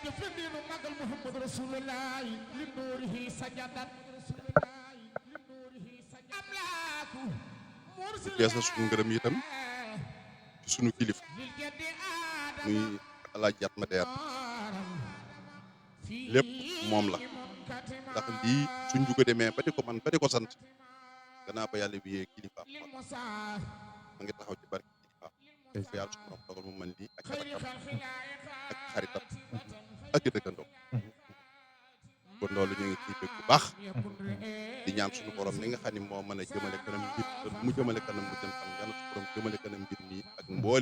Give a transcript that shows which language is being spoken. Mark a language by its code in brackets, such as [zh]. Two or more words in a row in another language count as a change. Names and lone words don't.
[ar] فندين مقل محمد رسول الله لنوره سجدت أملاك [wo] yeesal suñu ngërëm itam ci suñu kilifa muy Alaaji Atma Der lépp moom la ndax lii suñ jugo demee ba di ko man ba di ko sant gannaaw ba yàlla wiyee kilifa ma ngi taxaw ci barke kilifa fa yàlla suñu borom dogal mu man lii ak rakam ak xaritam ak dëkkandoo kon loolu ñu ngi ciy bëgg bu baax di ñaan suñu borom li nga xam ne moo mën a jëmale kanam mbir mu jëmale kanam mu jëm kanam yàlla suñu borom jëmale kanam mbir mi ak mboole